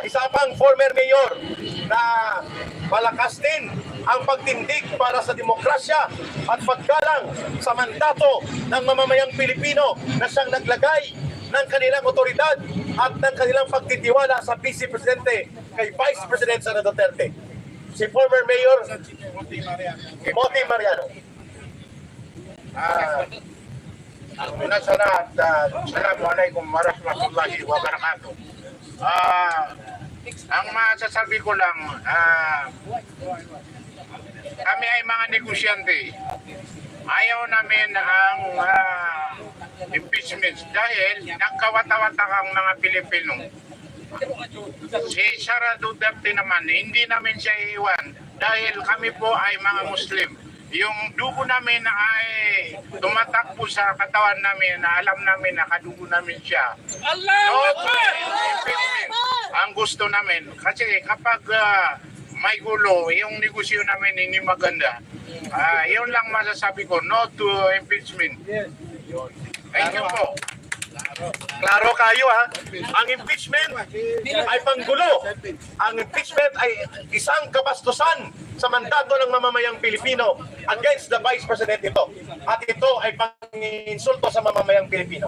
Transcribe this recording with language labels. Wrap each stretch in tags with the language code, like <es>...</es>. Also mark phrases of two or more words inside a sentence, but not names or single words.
<tl>isa pang</tl> <en>former mayor</en> <tl>na malakas din ang pagtindig para sa demokrasya at paggalang sa mandato ng mamamayang Pilipino na siyang naglagay ng kanilang otoridad at ng kanilang pagtitiwala sa Vice Presidente kay</tl> <en>Vice President Sara Duterte.</en> <tl>Si</tl> <en>former Mayor</en> <tl>Moti Mariano. una sa lahat,</tl> <ar>السلام عليكم ورحمة الله وبركاته.</ar> <tl>Ang masasabi ko lang, kami ay mga negosyante. Ayaw namin ang impeachment dahil nagkawata-watakang mga Pilipino. Si Sara Duterte naman, hindi namin siya iiwan dahil kami po ay mga Muslim. Yung dugo namin ay tumatakbo sa katawan namin na alam namin na kadugo namin siya.</tl> <en>No to impeachment.</en> <tl>Ang gusto namin, kasi kapag may gulo, yung negosyo namin hindi maganda. Yun lang masasabi ko,</tl> <en>no to impeachment. Thank you po.</en> <tl>Klaro kayo ha. Ang impeachment ay panggulo. Ang impeachment ay isang kabastusan sa mandato ng mamamayang Pilipino</tl> <en>against the Vice President</en> <tl>ito. At ito ay pang-insulto sa mamamayang Pilipino.</tl>